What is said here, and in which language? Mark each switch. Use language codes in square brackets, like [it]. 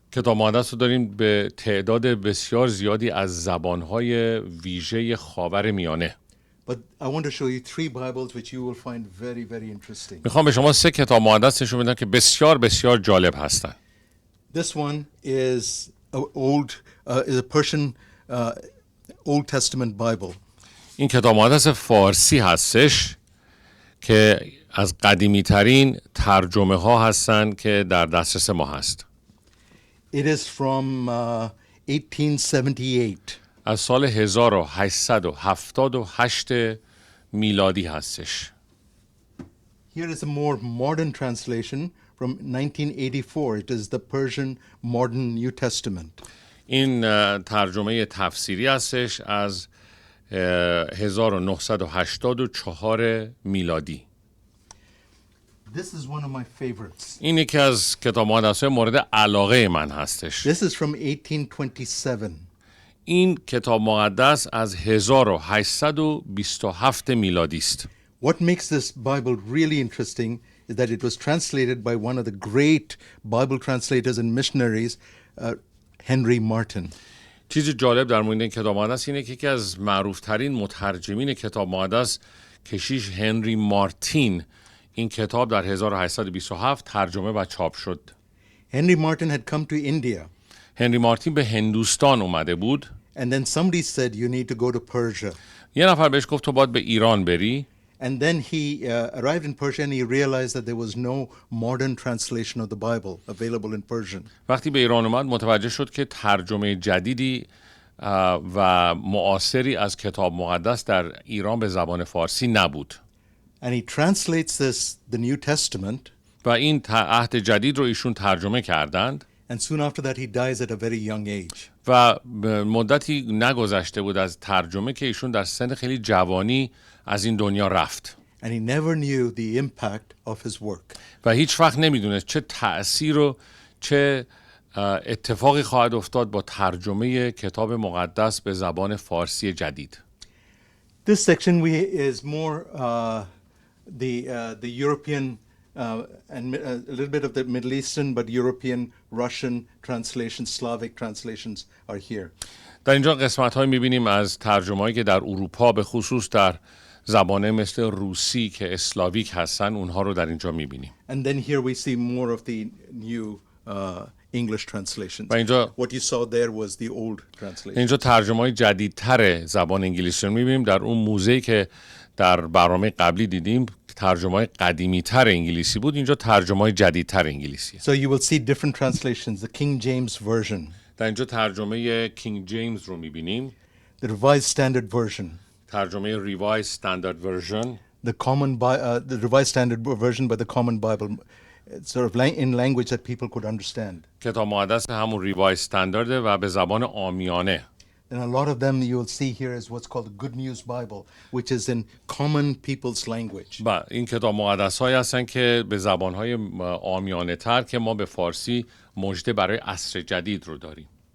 [fa] کتاب مقدس رو داریم به تعداد بسیار زیادی از زبانهای ویژه خاور میانه. [en] But I want to show you 3 Bibles which you will find very, very interesting. [fa] میخوام به شما 3 کتاب مقدس نشون بدم که بسیار بسیار جالب هستند. [en] This one is a Persian Old Testament Bible. [fa] این کتاب مقدس فارسی هستش که از قدیمی ترین ترجمه ها هستند که در دسترس ما هست. [en] It is from 1878. [fa] از سال 1878 میلادی هستش. [en] Here is a more modern translation from 1984. It is the Persian Modern New Testament. [fa] این ترجمه تفسیری هستش از 1984 میلادی. [en] This is one of my favorites. [fa] این یکی از کتاب مقدس‌های مورد علاقه من هستش. [en] This is from 1827. [fa] این کتاب مقدس از 1827 میلادی است. [en] What makes this Bible really interesting is that it was translated by one of the great Bible translators and missionaries, Henry Martin. [fa] چیزی جالب در مورد این کتاب مقدس اینه که یکی از معروفترین مترجمین کتاب مقدس کشیش هنری مارتین این کتاب در 1827 ترجمه و چاپ شد. [en] Henry Martin had come to India. [fa] هنری مارتین به هندوستان اومده بود. [en] And then somebody said you need to go to Persia. [fa] یه نفر بهش گفت تو باید به ایران بری. [en] And then he arrived in Persia and he realized that there was no modern translation of the Bible available in Persian. [fa] وقتی به ایران اومد متوجه شد که ترجمه جدیدی و معاصری از کتاب مقدس در ایران به زبان فارسی نبود. [en] And he translates the New Testament. [fa] و این عهد جدید رو ایشون ترجمه کردند. [en] And soon after that he dies at a very young age. [fa] و مدتی نگذشته بود از ترجمه که ایشون در سن خیلی جوانی از این دنیا رفت. [en] And he never knew the impact of his work. [fa] و هیچ وقت نمیدونست چه تأثیر و چه اتفاقی خواهد افتاد با ترجمه کتاب مقدس به زبان فارسی جدید. [en] This section is more the European and a little bit of the Middle Eastern, but European, Russian translations, Slavic translations are here. [fa] در اینجا قسمت‌هایی می‌بینیم از ترجمه‌هایی که در اروپا به خصوص در زبانه مثل روسی که اسلاویک هستن اونها رو در اینجا می‌بینیم. [en] And then here we see more of the new English translations. [fa] و اینجا [en] What you saw there was the old translation. [fa] اینجا ترجمه‌های جدیدتر زبان انگلیسی رو می‌بینیم. در اون موزه‌ای که در برنامه قبلی دیدیم ترجمه‌های قدیمی‌تر انگلیسی بود، اینجا ترجمه‌های جدیدتر انگلیسی. [en] So you will see different translations. The King James version. [fa] در اینجا ترجمه کینگ جیمز رو می‌بینیم. [en] The Revised Standard Version. [fa] ترجمه ریوایز استاندارد ورژن، [en] the Revised Standard Version by the Common Bible, sort of in language that people could understand. [fa] کتاب مقدس همون ریوایز استاندارده و به زبان عامیانه. [en] And a lot of them you'll see here is what's called the Good News Bible, which is in common people's language. [fa] و این کتاب مقدس هایی هستن که به زبان های عامیانه تر که ما به فارسی مژده برای عصر جدید رو داریم.